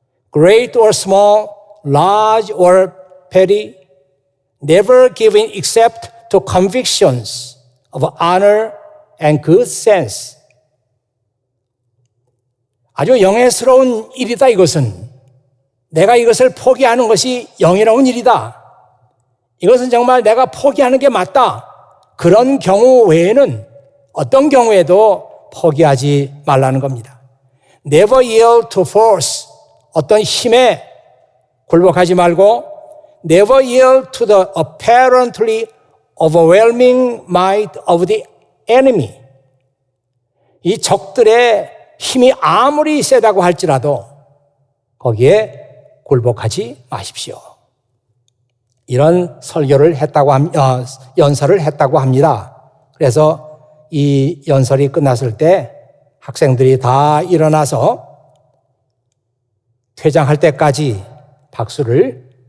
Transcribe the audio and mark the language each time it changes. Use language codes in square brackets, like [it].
[en] Great or small, large or petty. Never give in except to convictions of honor and good sense. [ko] 아주 영예스러운 일이다 이것은. 내가 이것을 포기하는 것이 영예로운 일이다. 이것은 정말 내가 포기하는 게 맞다. 그런 경우 외에는 어떤 경우에도 포기하지 말라는 겁니다. [en] Never yield to force. [ko] 어떤 힘에 굴복하지 말고 [en] Never yield to the apparently overwhelming might of the enemy. [ko] 이 적들의 힘이 아무리 세다고 할지라도 거기에 굴복하지 마십시오. 이런 설교를 연설을 했다고 합니다. 그래서 이 연설이 끝났을 때 학생들이 다 일어나서 퇴장할 때까지 박수를